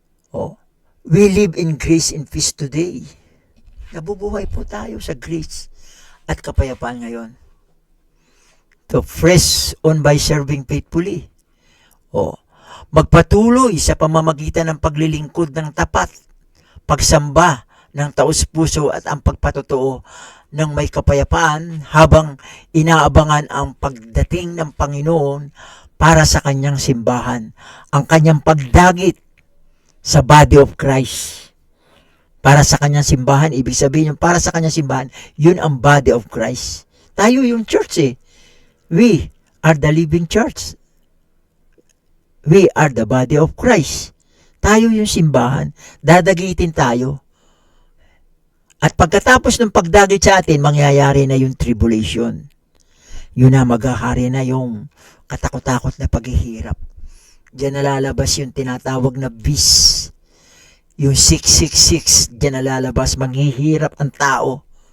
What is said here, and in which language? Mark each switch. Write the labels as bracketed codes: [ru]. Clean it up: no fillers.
[en] Oh, we live in grace and peace today. [tl] Nabubuhay po tayo sa grace at kapayapaan ngayon. [en] To fresh on by serving faithfully. [tl] Oh, magpatuloy sa pamamagitan ng paglilingkod ng tapat, pagsamba ng taos-puso at ang pagpatotoo ng may kapayapaan habang inaabangan ang pagdating ng Panginoon para sa kanyang simbahan, ang kanyang pagdagit sa body of Christ. Para sa kanyang simbahan, ibig sabihin yung para sa kanyang simbahan, yun ang body of Christ. Tayo yung church eh. [en] We are the living church. We are the body of Christ. [tl] Tayo yung simbahan, dadagitin tayo. At pagkatapos ng pagdagit sa atin, mangyayari na yung tribulation. Yun na, maghahari na yung katakot-takot na paghihirap. Diyan nalalabas yung tinatawag na beast. Yung 666, diyan nalalabas, manghihirap ang tao.